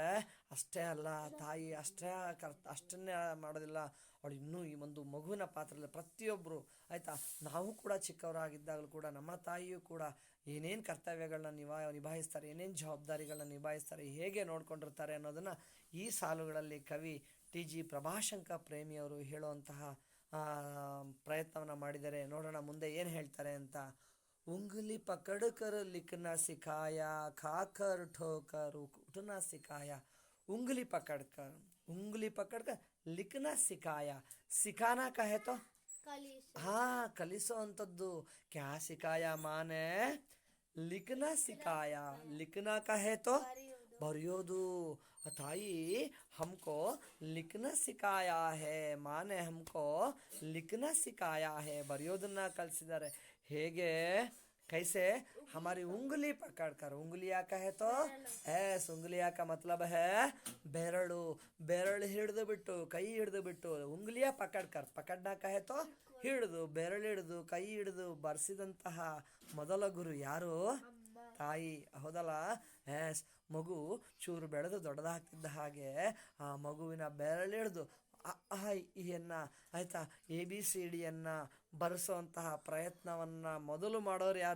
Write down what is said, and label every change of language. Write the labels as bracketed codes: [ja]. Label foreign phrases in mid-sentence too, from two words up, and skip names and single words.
[kn] ಅಷ್ಟೇ ಅಲ್ಲ, ತಾಯಿ ಅಷ್ಟನ್ನೇ ಮಾಡೋದಿಲ್ಲ, ಅವಳು ಇನ್ನೂ ಈ ಒಂದು ಮಗುವಿನ ಪಾತ್ರದಲ್ಲಿ ಪ್ರತಿಯೊಬ್ಬರು ಆಯಿತಾ, ನಾವು ಕೂಡ ಚಿಕ್ಕವರಾಗಿದ್ದಾಗಲೂ ಕೂಡ ನಮ್ಮ ತಾಯಿಯೂ ಕೂಡ ಏನೇನು ಕರ್ತವ್ಯಗಳನ್ನ ನಿಭಾಯಿಸ್ತಾರೆ, ಏನೇನು ಜವಾಬ್ದಾರಿಗಳನ್ನ ನಿಭಾಯಿಸ್ತಾರೆ, ಹೇಗೆ ನೋಡ್ಕೊಂಡಿರ್ತಾರೆ ಅನ್ನೋದನ್ನು ಈ ಸಾಲುಗಳಲ್ಲಿ ಕವಿ ಟಿ ಜಿ ಪ್ರಭಾಶಂಕರ್ ಪ್ರೇಮಿಯವರು ಹೇಳುವಂತಹ ಪ್ರಯತ್ನವನ್ನು ಮಾಡಿದ್ದಾರೆ. ನೋಡೋಣ ಮುಂದೆ ಏನು ಹೇಳ್ತಾರೆ ಅಂತ. [hi] उंगली पकड़ कर लिखना सिखाया, खाकर ठोकर उठना सिखाया. उंगली पकड़ कर लिखना सिखाया. सिखाना कहे तो हाँ, [kn] ಕಲಿಸೋ ಅಂಥದ್ದು. [hi] क्या सिखाया माने लिखना सिखाया. लिखना कहे तो [kn] ಬರೆಯೋದು. ತಾಯಿ [hi] हमको लिखना सिखाया है, माने हमको लिखना सिखाया है, [kn] ಬರೆಯೋದನ್ನ ಕಲಿಸಿದ್ದಾರೆ. ಹೇಗೆ? [hi] कैसे? हमारी उंगली पकड़कर. उंगलिया का है तो उंगलिया का मतलब है ಬೆರಳು. [kn] ಬೆರಳು ಹಿಡಿದು ಬಿಟ್ಟು, ಕೈ ಹಿಡಿದು ಬಿಟ್ಟು, [hi] उंगलिया पकड़कर. पकड़ना कहे तो [kn] ಹಿಡಿದು, ಬೆರಳು ಹಿಡಿದು, ಕೈ ಹಿಡಿದು ಬರ್ಸಿದಂತಹ ಮೊದಲ ಗುರು ಯಾರು? ತಾಯಿ. ಹೌದಲ್ಲ? ಮಗು ಚೂರು ಬೆಳೆದು ದೊಡ್ಡದಾಗ್ತಿದ್ದ ಹಾಗೆ ಆ ಮಗುವಿನ ಬೆರಳಿಡಿದು ಇಯನ್ನು ಆಯಿತಾ, ABCDಯನ್ನು ಬರೆಸೋಂತಹ ಪ್ರಯತ್ನವನ್ನು ಮೊದಲು ಮಾಡೋರು ಯಾರು?